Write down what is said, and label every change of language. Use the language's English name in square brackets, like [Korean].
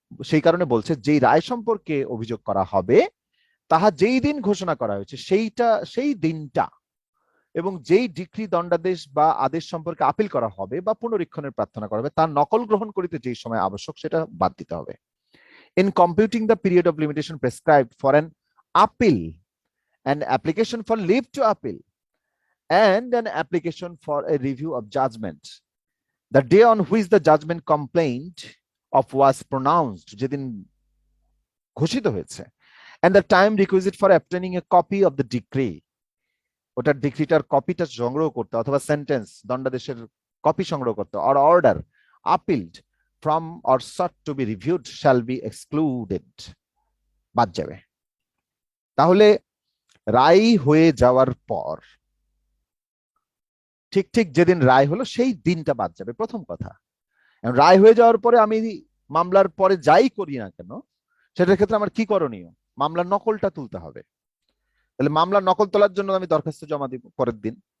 [Bangla] সেই কারণে বলছে যেই রায় সম্পর্কে অভিযোগ করা হবে তাহা যেই দিন ঘোষণা করা হয়েছে সেই দিনটা, এবং যেই ডিক্রি, দণ্ডাদেশ বা আদেশ সম্পর্কে আপিল করা হবে বা পুনরীক্ষণের প্রার্থনা করা হবে, তার নকল গ্রহণ করিতে যে সময় আবশ্যক সেটা বাদ দিতে হবে। [English] In computing the period of limitation prescribed for an appeal, an application for leave to appeal, and an application for a review of judgment, the day on which the judgment complaint of was pronounced, [Bangla] যেদিন ঘোষিত হয়েছে, [English] and the time requisite for obtaining a copy of the decree, [Bangla] ওটার ডিক্রিটার কপিটা সংগ্রহ করতে, অথবা sentence, দণ্ডাদেশের copy সংগ্রহ করতে, [English] or order appealed from or sought to be reviewed shall be excluded, [Bangla] বাদ যাবে। তাহলে রায় হয়ে যাওয়ার পর ঠিক ঠিক যেদিন রায় হলো সেই দিনটা বাদ যাবে, প্রথম কথা। রায় হয়ে যাওয়ার পরে আমি মামলার পরে যাই করি না কেন, সেটার ক্ষেত্রে আমার কি করণীয়? মামলার নকলটা তুলতে হবে। তাহলে মামলার নকল তোলার জন্য আমি দরখাস্ত জমা দিব পরের দিন।